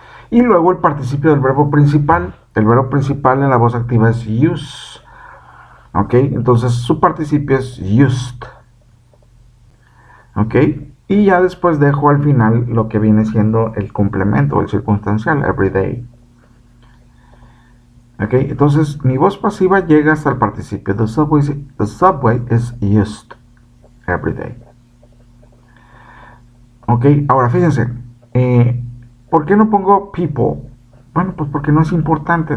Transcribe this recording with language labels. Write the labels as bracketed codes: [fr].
[es] Y luego el participio del verbo principal. El verbo principal en la voz activa es use, ¿ok? Entonces su participio es used, ¿ok? Y ya después dejo al final lo que viene siendo el complemento, el circunstancial, everyday. ¿Ok? Entonces mi voz pasiva llega hasta el participio. [en] The subway is used every day. [es] ¿Ok? Ahora fíjense, ¿por qué no pongo people? Bueno, pues porque no es importante.